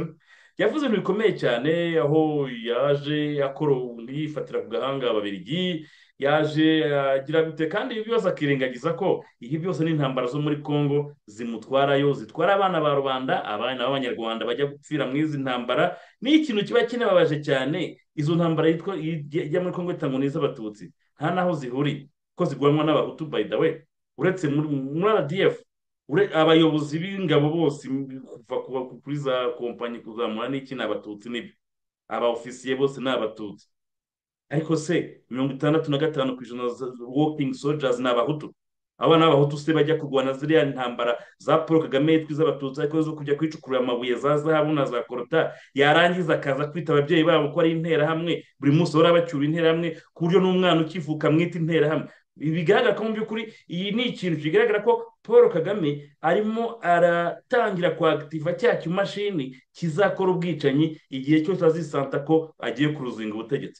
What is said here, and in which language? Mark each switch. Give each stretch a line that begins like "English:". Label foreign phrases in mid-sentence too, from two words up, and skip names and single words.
Kinyarwanda: Yavuze ibintu bikomeye cyane aho yaje akora yifatira ku gahanga ababiligi, yaje agira gute kandi ibi byose akirengagiza ko ibi byose ni intambara zo muri Congo zimutwarayo, zitwara abana ba rubanda, abana b'abanyarwanda bajya gupfira muri izi ntambara. Ni ikintu kiba kinababaje cyane. Izo ntambara ijya muri Congo itangwa n'iz'abatutsi, nta naho zihuriye ko zigwanwa n'abahutu
English: by the way.
Kinyarwanda: Uretse muri RDF, abayobozi b'ingabo bose kuva kuri za kompanyi kuzamura n'iki ni abatutsi, n'ibyo aba ofisiye bose ni abatutsi. Ariko se 65%
English: working soldiers
Kinyarwanda: ni abahutu. Aba ni abahutu se bajya kurwana ziriya ntambara za Paul Kagame yitwa iz'abatutsi, ariko zo kujya kwicukurira amabuye za zahabu na za korota, yarangiza akaza kwita ababyeyi babo ko ari interahamwe, buri munsi bahora bacyura interahamwe, ku buryo n'umwana ukivuka mwita interahamwe. Bigaragara ko mu by'ukuri iyi ni ikintu kigaragara ko Paul Kagame arimo aratangira kwagitiva cya kimashini kizakora ubwicanyi igihe cyose azisanta ko agiye kuruzinga ubutegetsi.